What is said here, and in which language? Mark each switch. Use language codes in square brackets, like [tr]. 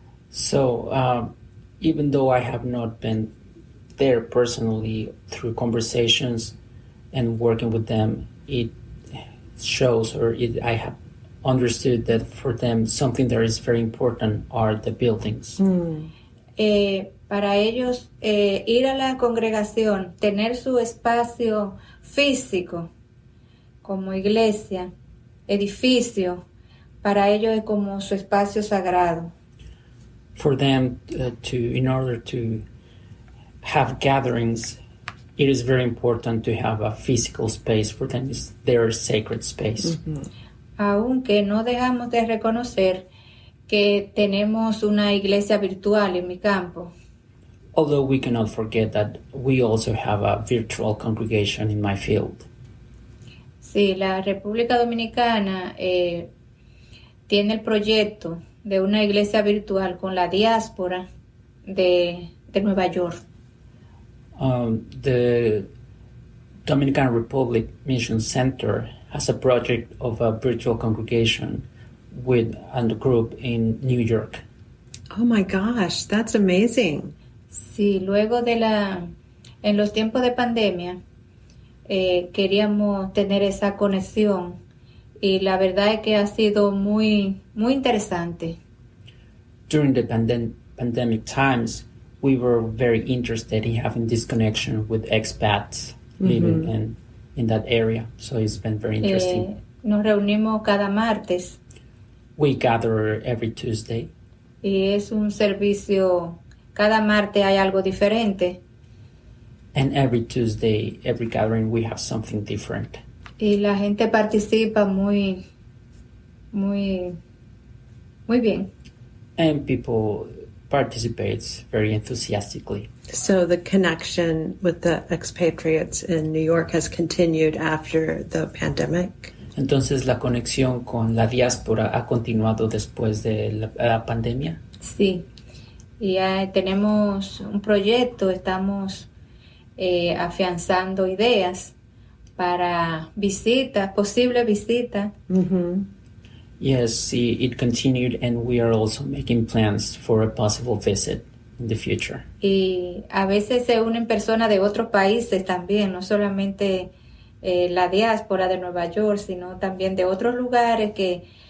[en] So, even though I have not been there personally, through conversations and working with them, it shows, I have understood that for them something that is very important are the buildings. [es] Para ellos ir a la congregación, tener su espacio físico como iglesia, edificio, para ellos es como su espacio sagrado. [en] For them, in order to have gatherings, it is very important to have a physical space. For them, it's their sacred space. Mm-hmm. [es] Aunque no dejamos de reconocer que tenemos una iglesia virtual en mi campo. [en] Although we cannot forget that we also have a virtual congregation in my field. [es] Sí, la República Dominicana tiene el proyecto de una iglesia virtual con la diáspora de Nueva York. [en] The Dominican Republic Mission Center has a project of a virtual congregation with a group in New York. Oh my gosh, that's amazing. [es] Sí, luego en los tiempos de pandemia, queríamos tener esa conexión, y la verdad es que ha sido muy, muy interesante. [en] During the pandemic times, we were very interested in having this connection with expats living in that area. So it's been very interesting. [es] Nos reunimos cada martes. [en] We gather every Tuesday. [es] Y es un servicio, cada martes hay algo diferente. [en] And every Tuesday, every gathering, we have something different. [es] Y la gente participa muy, muy, muy bien. [en] And people participate very enthusiastically. So the connection with the expatriates in New York has continued after the pandemic? [es] Entonces, ¿la conexión con la diáspora ha continuado después de la pandemia? Sí. Y tenemos un proyecto, estamos afianzando ideas para visitas, posibles visitas. [en] Yes, it continued, and we are also making plans for a possible visit in the future. [es] Y a veces se unen personas de otros países también, no solamente la diáspora de Nueva York, sino también de otros lugares que